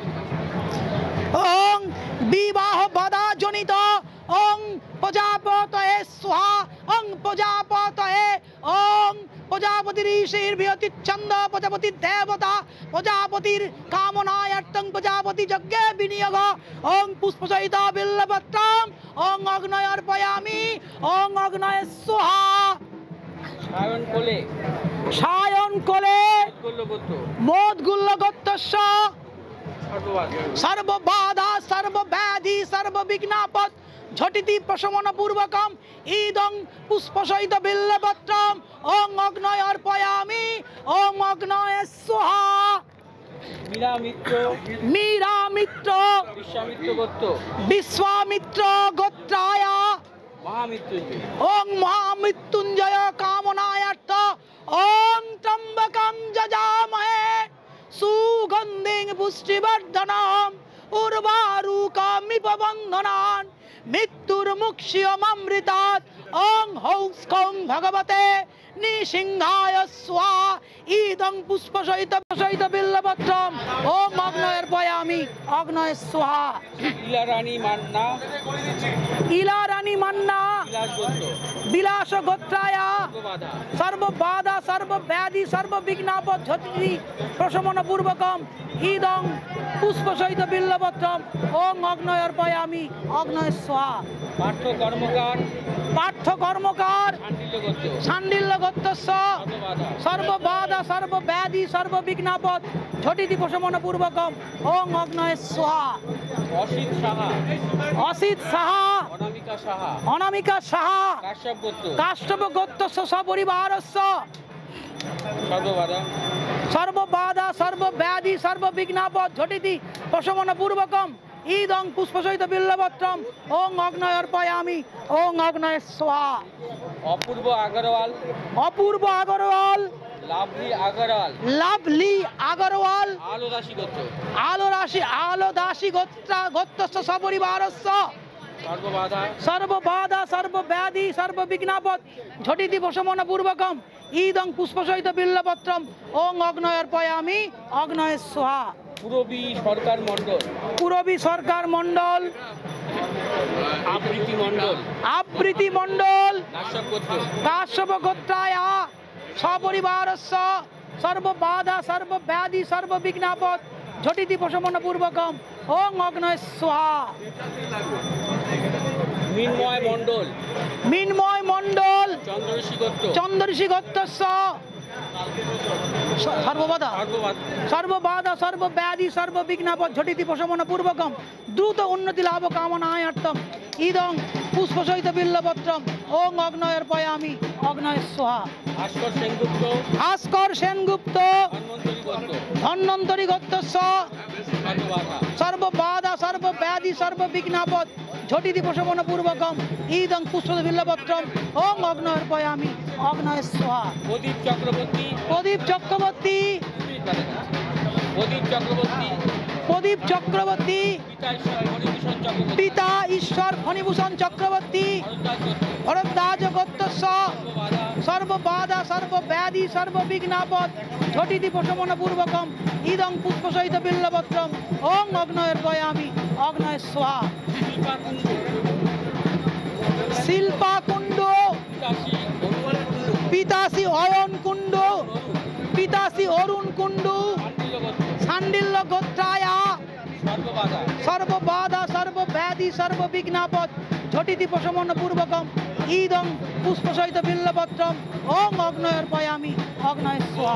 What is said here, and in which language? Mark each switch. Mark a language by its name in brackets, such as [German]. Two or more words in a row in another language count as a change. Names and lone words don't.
[Sanskrit] ওং বিবাহ বাধা জনিত ওং প্রজাপতয়ে স্বাহা ওং প্রজাপতয়ে ওং প্রজাপতি ঋষির বিয়তিচ্ছন্দ প্রজাপতি দেবতা প্রজাপতির কামনায়ার্থং প্রজাপতি যজ্ঞে বিনিয়োগ ওং পুষ্পসহিত বিল্লপত্রম ওং অগ্নয় অর্পয়ামি ওং অগ্নয় স্বাহা [Bangla] সায়ন কোলে, সায়ন কোলে উৎকল্য গোত্র, [Sanskrit] মোদগুল্ল গোত্রস্য সর্ববাদ, सर्वबाधा सर्वव्याधि सर्वविघ्नापद झटिति प्रशमन पूर्वकम ईदं पुष्पसहित बिल्लपत्रम ओं अग्नय अर्पयामि ओं अग्नय स्वाहा [Bangla] মীরা মিত্র, [Sanskrit] मीरा मित्र [Bangla] বিশ্বামিত্র গোত্র, [Sanskrit] विश्वामित्र गोत्राय মহামৃত্যুঞ্জয়, ओं महामृत्युंजय कामनायार्थ ओं त्र्यंबकं यजामहे सुगंधिं पुष्टिवर्धनम् उर्वारुकमिपबन्धनान् मृत्युर्मुक्ष्यममृतात् ओं हौस्कं भगवते निसिंहाय स्वाहा इदं पुष्पसहित बिल्लपत्रम् ओं अग्नय अर्पयामि अग्नय स्वाहा [Bangla] ইলা রানী মান্না, [Sanskrit] इला रानी मन्ना [Bangla] বিলাস গোত্র, [Sanskrit] विलास गोत्राय সর্ববাধা, सर्वबाधा सर्वव्याधि सर्वविघ्नापद झटिति प्रशमन पूर्वकम इदं पुष्पसहित बिल्लपत्रम ओं अग्नय अर्पयामि अग्नय स्वाहा [Bangla] পার্থ কর্মকার, [Sanskrit] पार्थ कर्मकार [Bangla] শাণ্ডিল্য গোত্র, [Sanskrit] शाण्डिल्य गोत्रस्य সর্ববাধা, सर्वबाधा सर्वव्याधि सर्वविघ्नापद झटिति प्रशमन पूर्वकम ओं अग्नय स्वाहा [Bangla] অসিত সাহা, [Sanskrit] असित साहा [Bangla] অনামিকা সাহা, [Sanskrit] अनामिका साहा [Bangla] কাশ্যপ গোত্র, [Sanskrit] काष्टप गोत्रस्य सपरिवारस्य সর্ববাধা, सर्वबाधा सर्वव्याधि सर्वविघ्नापद झटिति प्रशमन पूर्वकम ईदं पुष्पसहित बिल्लपत्रम ओं अग्नय अर्पयामि ओं अग्नय स्वाहा [Bangla] অপূর্ব আগরওয়াল, [Sanskrit] अपूर्व अग्रवाल [Bangla] লাভলি আগরওয়াল, [Sanskrit] लवली अग्रवाल [Bangla] আলো দাসী গোত্র, [Sanskrit] आलो दासी गोत्रस्य सपरिवारस्य সর্ববাধা, सर्वबाधा सर्वव्याधि सर्वविघ्नापद झटिति प्रशमन पूर्वकम ईदं पुष्पसहित बिल्लपत्रम ओं अग्नय अर्पयामि अग्नय स्वाहा [Bangla] পুরবী সরকার মণ্ডল, [Sanskrit] पुरबी सरकार मंडल [Bangla] আবৃতি মণ্ডল, [Sanskrit] आवृत्ति मंडल [Bangla] কাশ্যপ গোত্র, [Sanskrit] काश्यप गोत्राय सपरिवारस्य सर्वबाधा सर्वव्याधि सर्वविघ्नापद झटिति प्रशमन पूर्वकम ओं अग्नय स्वाहा [Bangla] মৃন্ময় মণ্ডল, [Sanskrit] मिन्मय मंडल [Bangla] চন্দ্রঋষি গোত্র, [Sanskrit] चंद्रऋषि गोत्रस्य सर्वबाधा সর্ববাধা, सर्वबाधा सर्वव्याधि सर्वविघ्नापद झटिति प्रशमन पूर्वकम द्रुत उन्नति लाभ कामनायार्थम इदं पुष्पसहित बिल्लपत्रम ओं अग्नय अर्पयामि अग्नय स्वाहा [Bangla] ভাস্কর সেনগুপ্ত, [Sanskrit] भास्कर सेनगुप्त [Bangla] ধন্বন্তরী গোত্র, [Sanskrit] धन्वन्तरी गोत्रस्य সর্ববাধা, सर्वबाधा सर्वव्याधि सर्वविघ्नापद झटिति प्रशमन पूर्वकम इदं पुष्पसहित बिल्लपत्रम ओं अग्नय अर्पयामि अग्नय स्वाहा [Bangla] প্রদীপ চক্রবর্তী, [Sanskrit] प्रदीप चक्रवर्ती [Bangla] প্রদীপ চক্রবর্তী, [Sanskrit] प्रदीप चक्रवर्ती [Bangla] পিতা ঈশ্বর ফণিভূষণ চক্রবর্তী, [Sanskrit] पिता ईश्वर फणिभूषण चक्रवर्ती [Bangla] ভরদ্বাজ [Sanskrit] भरद्वाज [Bangla] গোত্র, [Sanskrit] गोत्रस्य সর্ববাধা, सर्वबाधा सर्वव्याधि सर्वविघ्नापद झटिति प्रशमन पूर्वकम इदं पुष्पसहित बिल्लपत्रम ओं अग्नय अर्पयामि অগ্নয় স্বাহা। [Bangla] শিল্পাকুণ্ড শিল্পা কুণ্ড, পিতাশী অরুণ কুণ্ড পিতাশী অয়ন কুণ্ড, পিতাশী অরুণ কুণ্ড, শান্ডিল্য গোত্র [Sanskrit] সান্ডিল্য গোত্রায়া সর্ববাধা সর্ববাধা সর্বব্যাধি সর্ববিঘ্নাপদ ঝটিতি প্রশমন পূর্বকম ইদং পুষ্পসহিত বিল্লপত্রম ওং অগ্নয়র্পয়ামি অগ্নয় স্বাহা।